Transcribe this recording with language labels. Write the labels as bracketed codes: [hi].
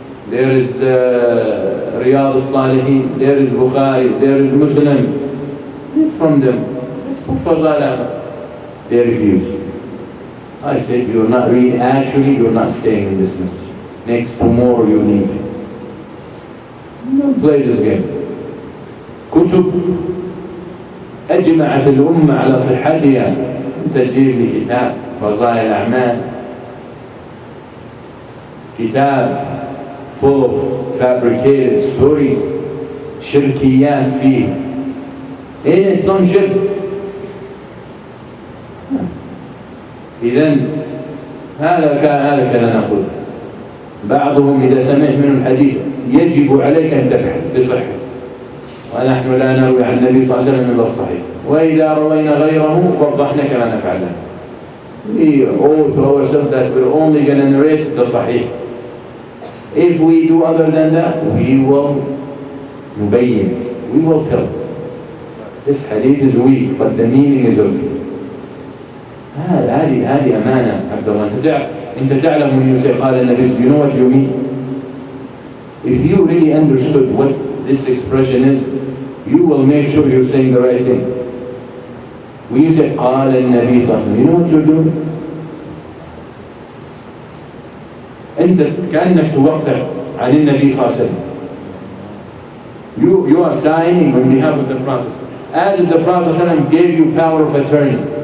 [en] There is Riyadh al-Salihin, there is Bukhari, there is Muslim. Read from them. Let's put Fadala. They refuse. I said, you're not reading, actually you're not staying in this masjid. Next tomorrow you leave. Don't play this game. [ar] كتب أجمعت الأمة على صحتها. أنت تجيب لي كتاب فضائل الأعمال, كتاب [en] full of fabricated stories, [ar] شركيات فيه. [en] It's some shirk. [ar] إذن هذا كان نقول. بعضهم إذا سمعت منه الحديث يجب عليك أن تبحث بصحة. ونحن لا نروي عن النبي صلى الله عليه وسلم إلا الصحيح. وإذا روينا غيره وضحنا كما نفعل. [en] We owe to ourselves that we're only going to narrate the صحيح. If we do other than that, we will نبين, we will tell. This hadith is weak, but the meaning is okay. [ar] هذه أمانة عبد الله. أنت تعلم [en] when you say قال النبي, you know what you mean? If you really understood what this expression is, you will make sure you're saying the right thing. When you say قال النبي صلى الله عليه وسلم, you know what you're doing? [ar] أنت كأنك توقع عن النبي صلى الله عليه وسلم. [en] You are signing on behalf of the Prophet, as if the Prophet صلى الله عليه وسلم gave you power of attorney.